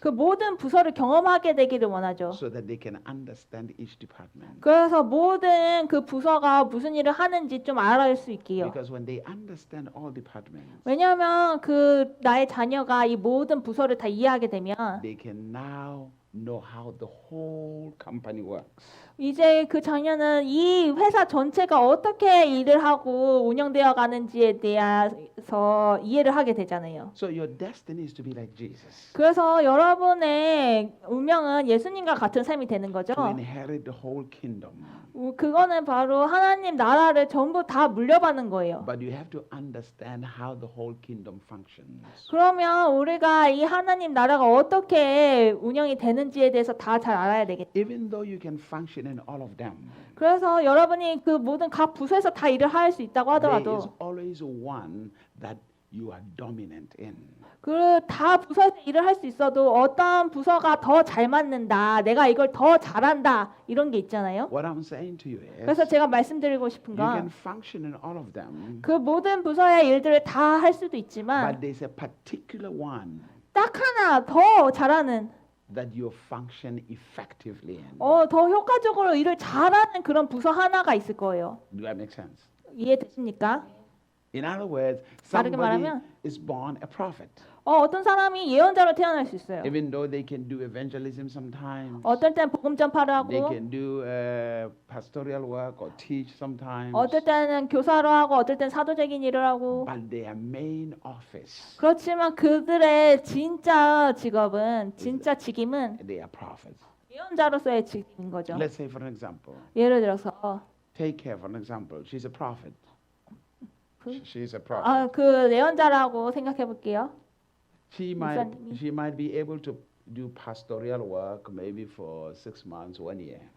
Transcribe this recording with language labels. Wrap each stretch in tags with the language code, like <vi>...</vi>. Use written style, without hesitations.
<ko>그 모든 부서를 경험하게 되기를 원하죠.</ko> <en>so that they can understand each department.</en> <ko>그래서 모든 그 부서가 무슨 일을 하는지 좀 알아낼 수 있게요.</ko> <en>Because when they understand all departments,</en> <ko>왜냐하면 그 나의 자녀가 이 모든 부서를 다 이해하게 되면</ko> <en>they can now know how the whole company works.</en> <ko>이제 그 자녀는 이 회사 전체가 어떻게 일을 하고 운영되어 가는지에 대해서 이해를 하게 되잖아요.</ko> <en>So your destiny is to be like Jesus,</en> <ko>그래서 여러분의 운명은 예수님과 같은 삶이 되는 거죠.</ko> <en>to inherit the whole kingdom.</en> <ko>그거는 바로 하나님 나라를 전부 다 물려받는 거예요.</ko> <en>But you have to understand how the whole kingdom functions.</en> <ko>그러면 우리가 이 하나님 나라가 어떻게 운영이 되는지에 대해서 다 잘 알아야 되겠죠.</ko> <en>Even though you can function in all of them,</en> <ko>그래서 여러분이 그 모든 각 부서에서 다 일을 할 수 있다고</ko> <en>there is</en> <ko>하더라도</ko> <en>always one that you are dominant in.</en> <ko>그 다 부서에서 일을 할 수 있어도 어떤 부서가 더 잘 맞는다, 내가 이걸 더 잘한다 이런 게 있잖아요.</ko> <en>What I'm saying to you is,</en> <ko>그래서 제가 말씀드리고 싶은</ko> <en>you can</en> <ko>건</ko> <en>function in all of them,</en> <ko>그 모든 부서의 일들을 다 할 수도</ko> <en>but</en> <ko>있지만</ko> <en>there's a particular one</en> <ko>딱 하나 더 잘하는</ko> <en>that you function effectively in.</en> <ko>더 효과적으로 일을 잘하는 그런 부서 하나가 있을 거예요.</ko> <en>Do that make sense?</en> <ko>이해되십니까?</ko> <en>In other words,</en> <ko>다르게</ko> <en>somebody</en> <ko>말하면</ko> <en>is born a prophet.</en> <ko>어떤 사람이 예언자로 태어날 수 있어요.</ko> <en>Even though they can do evangelism sometimes,</en> <ko>어떨 땐 복음 전파를</ko> <en>they</en> <ko>하고</ko> <en>can do pastoral work or teach sometimes,</en> <ko>어떨 때는 교사로 하고 어떨 땐 사도적인 일을 하고</ko> <en>but their main office,</en> <ko>그렇지만 그들의 진짜 직업은 진짜 직임은</ko> <en>they are prophets.</en> <ko>예언자로서의 직임인 거죠.</ko> <en>Let's say, for an example,</en> <ko>예를 들어서</ko> <en>take care, for an example, she's a prophet.</en> <ko>그-</ko> <en>She's a prophet.</en> <ko>그 예언자라고 생각해 볼게요. 목사님이.</ko> <en>She might be able to do pastoral work maybe for 6 months, 1 year.</en>